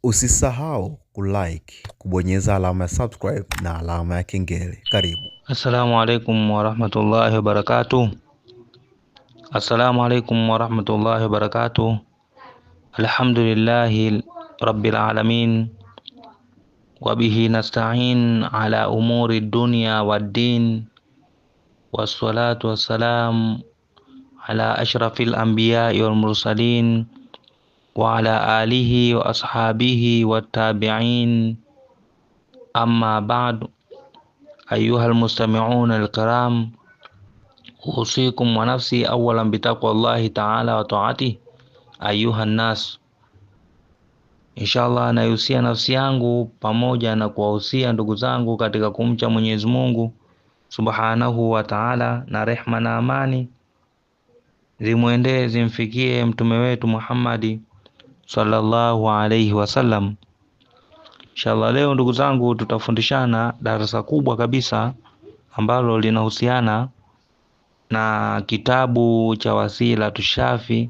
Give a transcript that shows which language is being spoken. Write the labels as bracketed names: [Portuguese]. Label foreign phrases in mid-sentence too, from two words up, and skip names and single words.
[Swahili] Usisahau kulike, kubonyeza alama ya subscribe na alama ya kengele. Karibu. [Arabic] السلام عليكم ورحمة الله وبركاته السلام عليكم ورحمة الله وبركاته. الحمد لله رب العالمين. وبه نستعين على أمور الدنيا والدين. والصلاة والسلام على أشرف الأنبياء والمرسلين. وعلى آله وأصحابه والتابعين. أما بعد. أيها المستمعون الكرام، أوصيكم ونفسي أولا بتقوى الله تعالى وطاعته أيها الناس. [Swahili] Inshallah naihusia nafsi yangu pamoja na kuwahusia ndugu zangu katika kumcha Mwenyezi Mungu [Arabic] سبحانه وتعالى, [Swahili] na rehma na amani zimwendee zimfikie mtume wetu Muhammad [Arabic] صلى الله عليه وسلم. [Swahili] Inshallah leo ndugu zangu tutafundishana darasa kubwa kabisa ambalo linahusiana na kitabu cha Wasilatu Shafi.